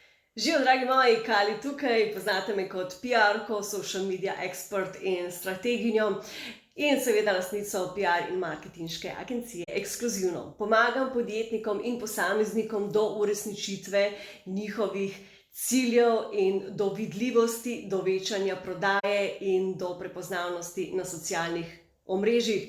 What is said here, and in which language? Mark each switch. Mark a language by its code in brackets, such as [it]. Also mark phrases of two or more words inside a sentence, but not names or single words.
[sl] Živijo, dragi moji, Kali tukaj, poznate me kot PR-ko, [en] social media expert [sl] in strateginjo in seveda lastnico PR in marketinške agencije Ekskluzivno. Pomagam podjetnikom in posameznikom do uresničitve njihovih ciljev in do vidljivosti, do večanja prodaje in do prepoznavnosti na socialnih omrežjih.